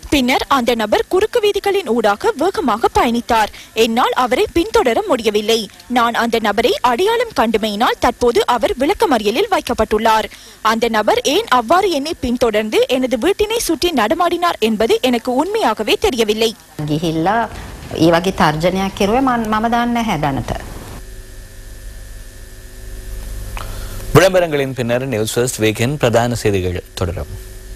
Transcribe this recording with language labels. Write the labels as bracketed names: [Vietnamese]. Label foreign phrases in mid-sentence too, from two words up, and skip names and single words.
[Tamil] பின்னர் அந்த நபர் குறுக்கு வீதிகளின் ஊடாக வேகமாக பயணித்தார். என்னால் அவரை பின்தொடர முடியவில்லை. நான் அந்த நபரை அடையாளம் கண்டுமையினால் தற்போது அவர் விளக்கமறியலில் வைக்கப்பட்டுள்ளார். அந்த நபர் ஏன் அவ்வாறு என்னை பின்தொடர்ந்து எனது வீட்டினை சுற்றி நடமாடினார் என்பது எனக்கு உண்மையாகவே தெரியவில்லை. [Sinhala] ඒ වගේ තර්ජනයක් කෙරුවේ මම දන්නේ නැහැ දැනට. [Tamil] விளம்பரங்களின் பின்னர் நியூஸ் ஃபர்ஸ்ட் வீக்கெண்ட் பிரதான செய்திகள் தொடரும்.